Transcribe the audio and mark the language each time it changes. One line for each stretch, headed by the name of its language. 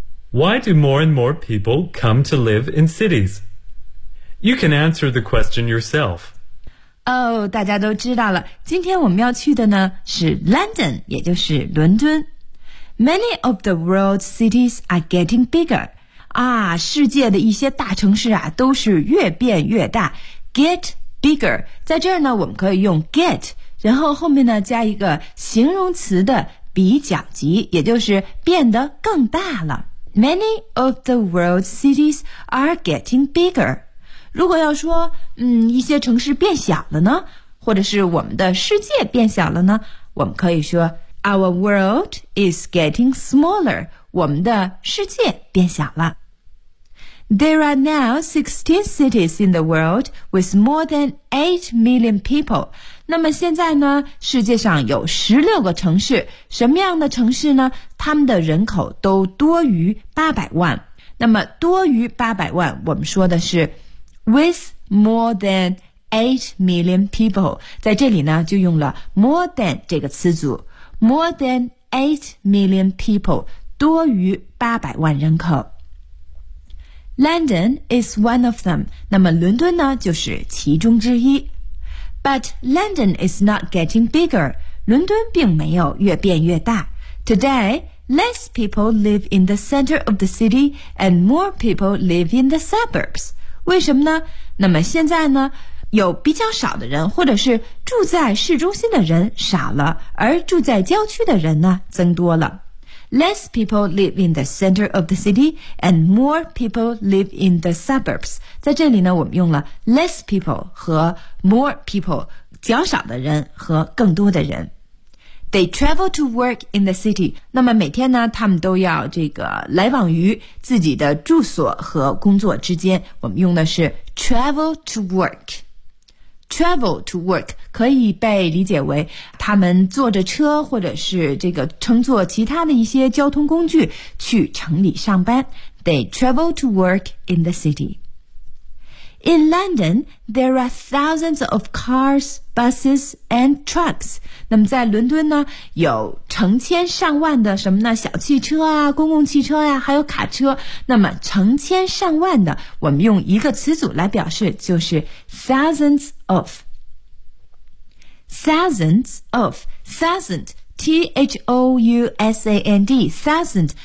English: Why do more and more people come to live in cities? You can answer the question yourself.
Chinese: Oh, 大家都知道了，今天我们要去的呢是 London, 也就是伦敦。
English: Many of the world's cities are getting bigger.
Chinese: 啊，世界的一些大城市啊都是越变越大。
English: Get bigger,
Chinese: 在这儿呢我们可以用 get,然后后面呢加一个形容词的比较级，也就是变得更大了。
English: Many of the world's cities are getting bigger.
Chinese: 如果要说一些城市变小了呢，或者是我们的世界变小了呢，我们可以说
English: Our world is getting smaller.
Chinese: 我们的世界变小了。
English: There are now 16 cities in the world with more than 8 million people.
Chinese: 那么现在呢世界上有16个城市，什么样的城市呢？他们的人口都多于800万。那么多于800万，我们说的是
English: with more than 8 million people,
Chinese: 在这里呢就用了 more than 这个词组。
English: more than 8 million people,
Chinese: 多于800万人口。
English: London is one of them,
Chinese: 那么伦敦呢就是其中之一。
English: But London is not getting bigger.
Chinese: 伦敦并没有越变越大。
English: Today, less people live in the center of the city and more people live in the suburbs.
Chinese: 为什么呢？那么现在呢，有比较少的人或者是住在市中心的人少了，而住在郊区的人呢增多了。
English: Less people live in the center of the city and more people live in the suburbs.
Chinese: 在这里呢我们用了 less people 和 more people, 较少的人和更多的人。
English: They travel to work in the city.
Chinese: 那么每天呢他们都要这个来往于自己的住所和工作之间。我们用的是 travel to work。Travel to work 可以被理解为他们坐着车或者是这个乘坐其他的一些交通工具去城里上班。
English: They travel to work in the city. In London, there are thousands of cars, buses, and trucks.
Chinese: 那么在伦敦呢，有成千上万的什么呢？小汽车啊，公共汽车啊，还有卡车。那么成千上万的，我们用一个词组来表示，就是 thousands of.
English: Thousands of. Thousand. T-H-O-U-S-A-N-D. Thousand.